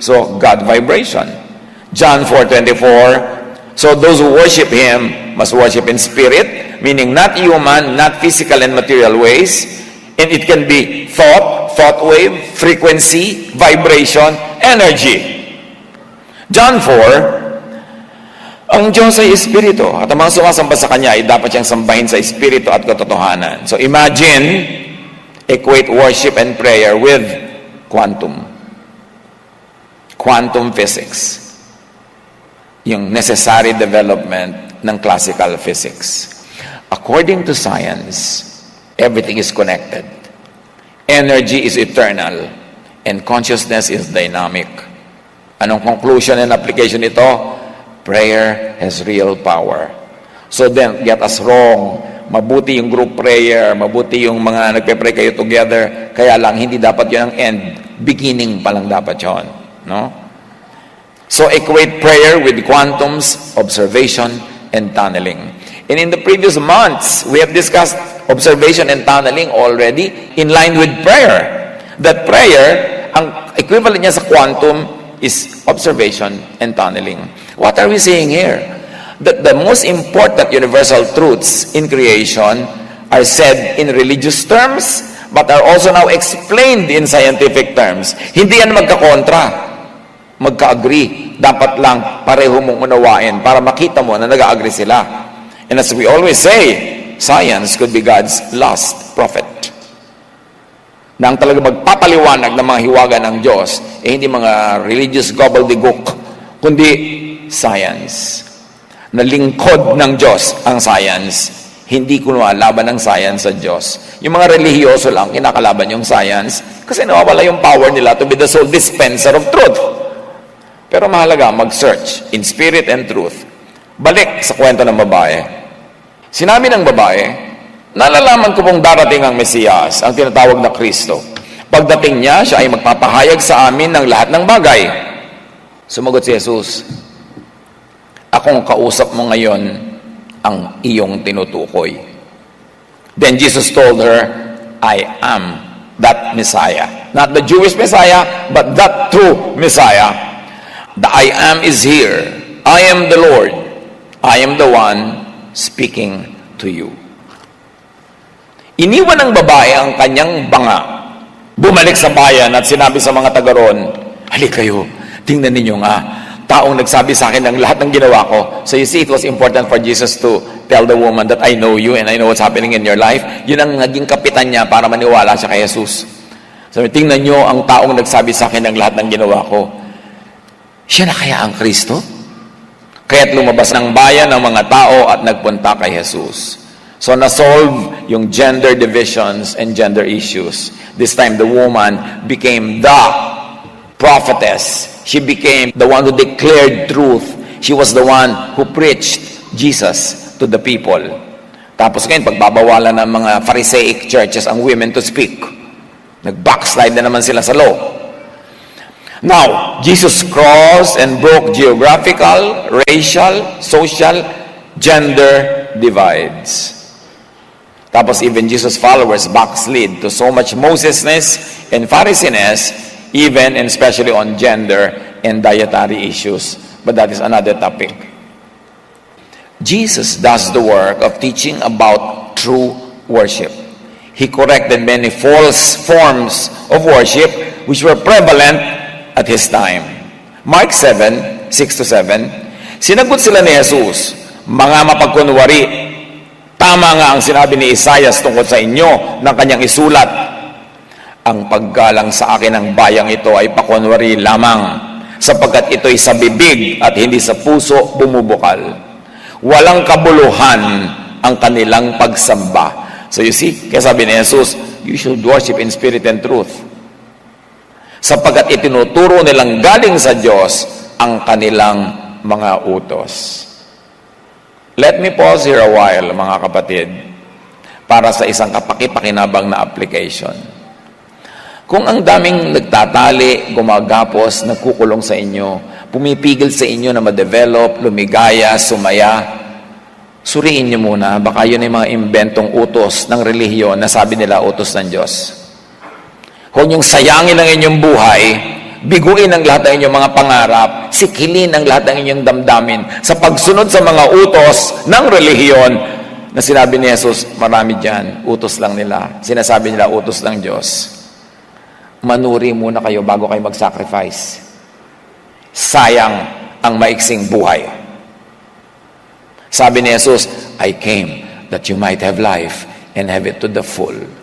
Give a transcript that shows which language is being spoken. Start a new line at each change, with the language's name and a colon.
English: So, God vibration. John 4:24, so those who worship Him must worship in spirit, meaning not human, not physical and material ways, and it can be thought wave, frequency, vibration, energy.
Filipino: John 4, ang Diyos ay Espiritu, at ang mga sumasamba sa Kanya ay dapat siyang sambahin sa Espiritu at katotohanan.
English: So imagine, equate worship and prayer with quantum physics,
Filipino: yung
English: necessary development ng classical physics. According to science, everything is connected. Energy is eternal, and consciousness is dynamic.
Filipino: Anong
English: conclusion and application
Filipino: nito?
English: Prayer has real power. So then, get us wrong.
Filipino: Mabuti yung
English: group prayer,
Filipino: mabuti yung mga nagpe-pray kayo
English: together,
Filipino: kaya lang hindi dapat yun ang end. Beginning pa lang dapat yun. No?
English: So equate prayer with quantums, observation, and tunneling. And in the previous months, we have discussed observation and tunneling already in line with prayer. That prayer,
Filipino: ang
English: equivalent
Filipino: niya sa
English: quantum is observation and tunneling. What are we saying here? That the most important universal truths in creation are said in religious terms, but are also now explained in scientific terms.
Filipino: Hindi yan magkakontra, magka-agree. Dapat lang pareho mong unawain para makita mo na nag-agree sila. And as we always say, science could be God's last prophet. Na ang talaga magpapaliwanag ng mga hiwaga ng Diyos, hindi mga
English: religious gobbledygook,
Filipino: kundi science. Na lingkod ng Diyos ang science, hindi kuno laban ng science sa Diyos. Yung mga relihiyoso lang, kinakalaban yung science, kasi nawawala yung power nila
English: to be the sole dispenser of truth.
Filipino: Pero mahalaga, mag-search
English: in spirit and truth.
Filipino: Balik sa kwento ng babae. Sinabi ng babae, nalalaman ko pong darating ang Mesiyas, ang tinatawag na Kristo. Pagdating niya, siya ay magpapahayag sa amin ng lahat ng bagay. Sumagot si Jesus, akong kausap mo ngayon ang iyong tinutukoy.
English: Then Jesus told her, I am that Messiah. Not the Jewish Messiah, but that true Messiah. The I am is here. I am the Lord. I am the one speaking to you.
Filipino: Iniwan ng babae ang kanyang banga. Bumalik sa bayan at sinabi sa mga taga roon, halika kayo, tingnan ninyo nga, taong nagsabi sa akin ng lahat ng ginawa ko.
English: So you see, it was important for Jesus to tell the woman that I know you and I know what's happening in your life.
Filipino: Yun ang naging kapitan niya para maniwala siya kay Jesus. Sabi, tingnan nyo ang taong nagsabi sa akin ng lahat ng ginawa ko. Siya na kaya ang Kristo? Kaya't lumabas ng bayan ng mga tao at nagpunta kay Jesus.
English: So
Filipino: na-solve yung
English: gender divisions and gender issues. This time, the woman became the prophetess. She became the one who declared truth. She was the one who preached Jesus to the people.
Filipino: Tapos ngayon, pagbabawalan ng mga
English: Pharisaic churches
Filipino: ang
English: women to speak.
Filipino: Nag-backslide na naman sila sa law.
English: Now, Jesus crossed and broke geographical, racial, social, gender divides.
Filipino: Tapos
English: even Jesus' followers backslid to so much Mosesness and Pharisainess, even and especially on gender and dietary issues. But that is another topic. Jesus does the work of teaching about true worship. He corrected many false forms of worship which were prevalent at His time.
Filipino: Mark 7, 6-7, sinagot sila ni Jesus, mga mapagkunwari, tama nga ang sinabi ni Isaiah tungkol sa inyo ng kanyang isulat. ang paggalang sa akin ng bayang ito ay pakunwari lamang, sapagkat ito'y sa bibig at hindi sa puso bumubukal. Walang kabuluhan ang kanilang pagsamba.
English: So you see,
Filipino: kaya sabi ni Jesus,
English: you should worship in spirit and truth.
Filipino: Sapagkat itinuturo nilang galing sa Diyos ang kanilang mga utos.
English: Let me pause here a while,
Filipino: mga kapatid, para sa isang kapaki-pakinabang na
English: application.
Filipino: Kung ang daming nagtatali, gumagapos, nagkukulong sa inyo, pumipigil sa inyo na ma-develop, lumigaya, sumaya, suriin nyo muna, baka yun ay mga imbentong utos ng relihiyon na sabi nila utos ng Diyos. Huwag niyong sayangin ang inyong buhay, biguin ang lahat ng inyong mga pangarap, sikilin ang lahat ng inyong damdamin sa pagsunod sa mga utos ng relihiyon na sinabi ni Jesus, marami dyan, utos lang nila. Sinasabi nila, utos ng Diyos. Manuri muna kayo bago kayo mag-sacrifice. Sayang ang maiksing buhay. Sabi ni Jesus,
English: I came that you might have life and have it to the full.